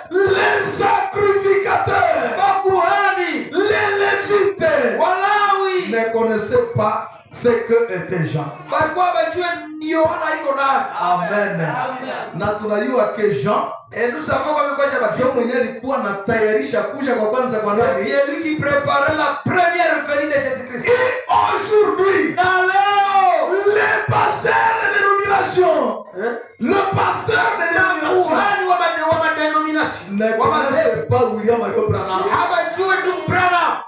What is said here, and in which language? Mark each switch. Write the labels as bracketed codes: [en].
[fr] Les sacrificateurs, [sw] Makuhani [fr] les lévites [sw] Walawi [fr] ne connaissaient pas ce que était Jean. [sw] walikuwa wajue ni Yohana iko nani. Amen. Na tunajua ke Jean [fr] Et nous savons comme quoi Jean Jean-Baptiste [sw] mwenyewe alikuwa anatayarisha kuja kwa kwanza kwa nani? [fr] c'est lui qui préparait la première venue de Jésus-Christ. Et aujourd'hui, [sw] Na leo [fr] le pasteur de dénomination, le pasteur de dénomination [sw] kuhani wa madenomination [fr] ne connaissait pas William Mario Branham. [sw] hawajui ndugu Branham.